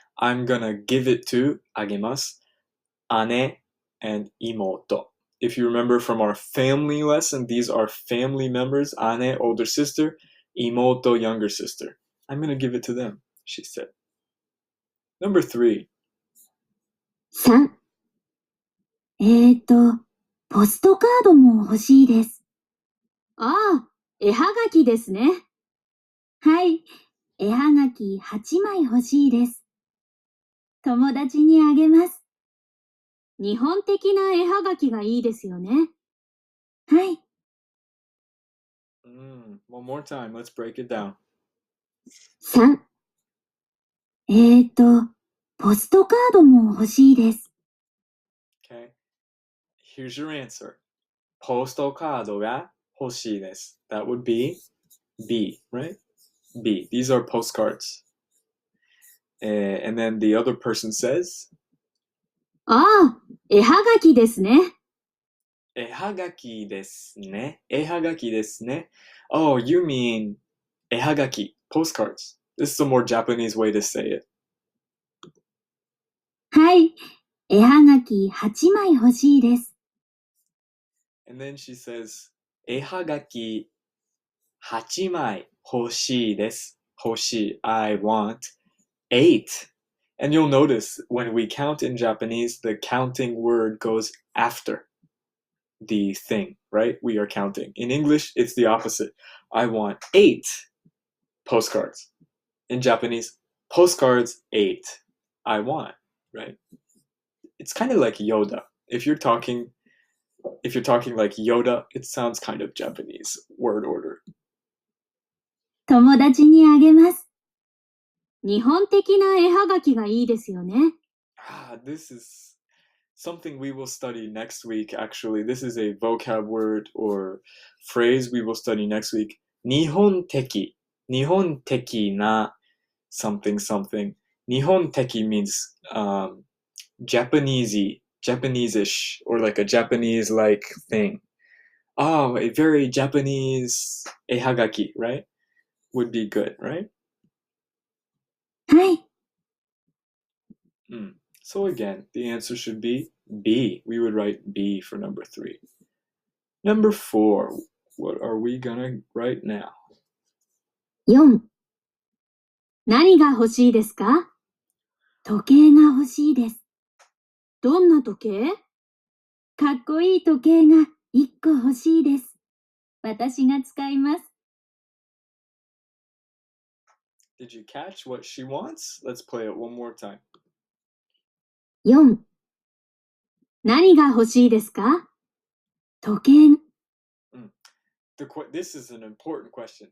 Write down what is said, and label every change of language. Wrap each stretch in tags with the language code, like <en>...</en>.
<en>I'm gonna give it to あげます。 姉 and 妹. If you remember from our family lesson, these are family members. 姉, older sister. 妹, younger sister. I'm gonna give it to them, she said. Number 3.</en> <ja>3、ポストカードも欲しいです。ああ、絵はがきですね。はい、絵はがき8枚欲しいです。友達にあげます。日本的な絵はがきがいいですよね。はい。</ja> <en>One more time, let's break it down.</en> <ja>3、ポストカードも欲しいです。</ja> <en>Okay. Here's your answer.</en> <ja>ポストカードが欲しいです。</ja> <en>That would be B, right? B. These are postcards. And then the other person says,</en> <ja>ああ、絵はがきですね。絵はがきですね。絵はがきですね。</ja> <en>Oh, you mean 絵はがき, postcards. This is a more Japanese way to say it.</en> <ja>はい、絵はがき8枚欲しいです。</ja> <en>And then she says,</en> <ja>絵はがき8枚欲しいです。</ja> <en>欲しい.I want 8. And you'll notice when we count in Japanese, the counting word goes after the thing, right? We are counting. In English, it's the opposite. I want 8 postcards. In Japanese, postcards 8. I want, right? It's kind of like Yoda. If you're talking like Yoda, it sounds kind of Japanese word order.</en> <ja>友達にあげます。日本的な絵はがきがいいですよね。</ja> <en>This is something we will study next week, actually. This is a vocab word or phrase we will study next week. 日本的な something something. 日本的 means Japanese-ish, or like a Japanese-like thing. Oh, a very Japanese ehagaki, right? Would be good, right?</en> <ja>はい。</ja> <en>So again, the answer should be B. We would write B for number 3. Number 4, what are we gonna write now?</en> <ja>4. 何が欲しいですか？時計が欲しいです。どんな時計？かっこいい時計が1個欲しいです。私が使います。</ja> <en>Did you catch what she wants? Let's play it one more time.</en> <ja>4. 何が欲しいですか？時計。</ja> <en>This is an important question.</en>